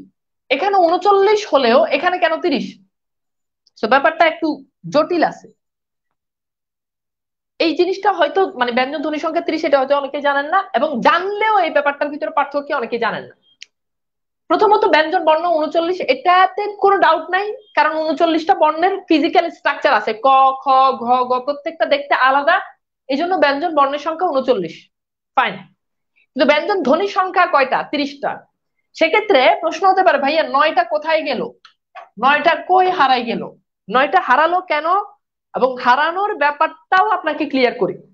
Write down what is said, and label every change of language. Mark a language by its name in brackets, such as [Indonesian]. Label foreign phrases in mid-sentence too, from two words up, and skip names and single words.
[Bangla] এখানে 39 হলেও এখানে কেন 30? তো ব্যাপারটা একটু জটিল আছে। এই জিনিসটা হয়তো মানে ব্যঞ্জন ধ্বনির সংখ্যা 30 এটা হয়তো অনেকে জানেন না, এবং জানলেও এই ব্যাপারটার ভিতরে পার্থক্য অনেকে জানেন না। প্রথমত ব্যঞ্জন বর্ণ 39, এটাতে কোনো ডাউট নাই, কারণ 39টা বর্ণের ফিজিক্যাল স্ট্রাকচার আছে, ক খ ঘ গ প্রত্যেকটা দেখতে আলাদা, এই জন্য ব্যঞ্জন বর্ণের সংখ্যা 39, ফাইন। কিন্তু ব্যঞ্জন ধ্বনির সংখ্যা কয়টা? 30টা। সেক্ষেত্রে প্রশ্ন হতে পারে ভাইয়া 9টা কোথায় গেল, 9টা কই হারাই গেল, 9টা হারালো কেন, এবং হারানোর ব্যাপারটাও আপনাকে ক্লিয়ার করি।